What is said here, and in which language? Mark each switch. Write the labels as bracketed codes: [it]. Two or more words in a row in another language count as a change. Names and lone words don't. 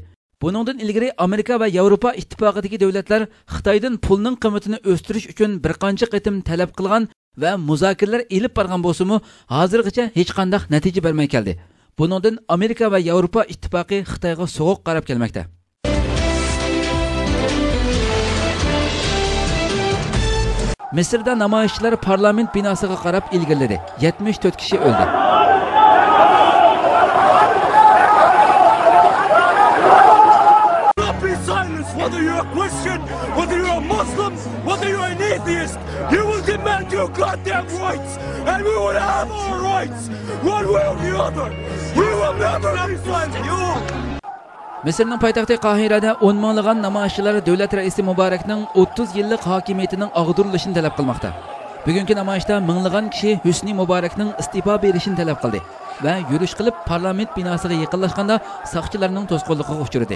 [uz] Buningdan ilgari Amerika va Yevropa ittifoqidagi davlatlar Xitoydan pulning qimmatini o'stirish uchun bir qancha qitim talab qilgan va muzokaralar elib borgan bo'lsa-mu, hozirgacha hech qanday natija bermay keldi. Buningdan Amerika va Yevropa ittifoqi Xitoyga so'g'uq qarab kelmoqda. Misrda namoyishchilar parlament binosiga qarab ilgirladi. 74 kishi o'ldi. [en] Whether you're a Christian, whether you're a Muslim, whether you're an atheist, you will demand your goddamn rights, and we will have our rights, one way or the other. We will never be silent. [uz] Misrning poytaxti Qohirada 10 minglagan namoyishchilar davlat raisi Muborakning 30 yillik hokimiyatining og'dirilishini talab qilmoqda. Bugungi namoyishda minglagan kishi Husni Muborakning iste'fo berishini talab qildi va yurish qilib parlament binosiga yaqinlashganda soqchilarning to'sqinligiga uchradi.